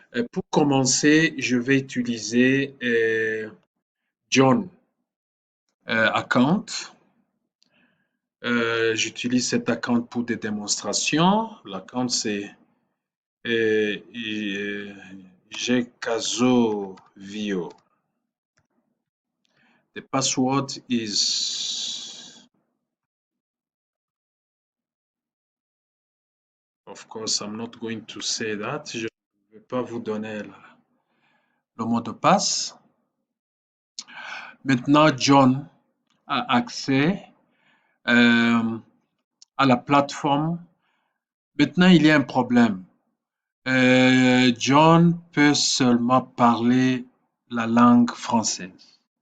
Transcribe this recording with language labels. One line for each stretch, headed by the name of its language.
French: Pour commencer, je vais utiliser John Account. J'utilise cet account pour des démonstrations. L'account c'est Gcaso Vio.
English: The password is, of course, I'm not going to say that.
French: Je ne vais pas vous donner le mot de passe. Maintenant, John a accès à la plateforme. Maintenant, il y a un problème. John peut seulement parler la langue française.